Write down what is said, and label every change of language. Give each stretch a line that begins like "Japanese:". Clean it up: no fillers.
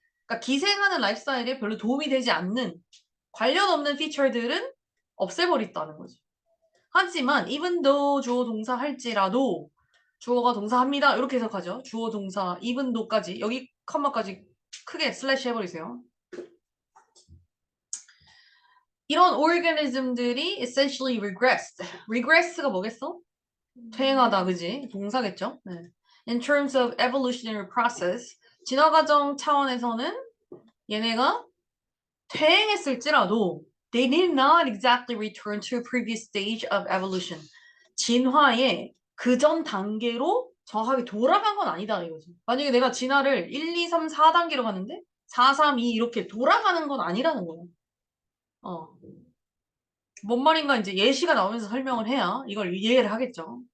Korean: 그러니까 기생하는 라이프스타일에 별로 도움이 되지 않는 관련 없는 피처들은 없애버렸다는 거지. 하지만
English: even though
Korean: 주어 동사 할지라도 주어가 동사합니다. 이렇게 해석하죠. 주어 동사
English: even though
Korean: 까지 여기 컴마까지 크게 슬래시 해버리세요. 이런 organism들이
English: essentially regressed.
Korean: regress가 뭐겠어? 퇴행하다, 그지? 동사겠죠? 네.
English: In terms of evolutionary process,
Korean: 진화 과정 차원에서는 얘네가 퇴행했을지라도
English: they did not exactly return to a previous stage of evolution.
Korean: 진화의 그전 단계로 정확하게 돌아간 건 아니다 이거지. 만약에 내가 진화를 1, 2, 3, 4단계로 갔는데 4, 3, 2 이렇게 돌아가는 건 아니라는 거야. 뭔 말인가 이제 예시가 나오면서 설명을 해야 이걸 이해를 하겠죠.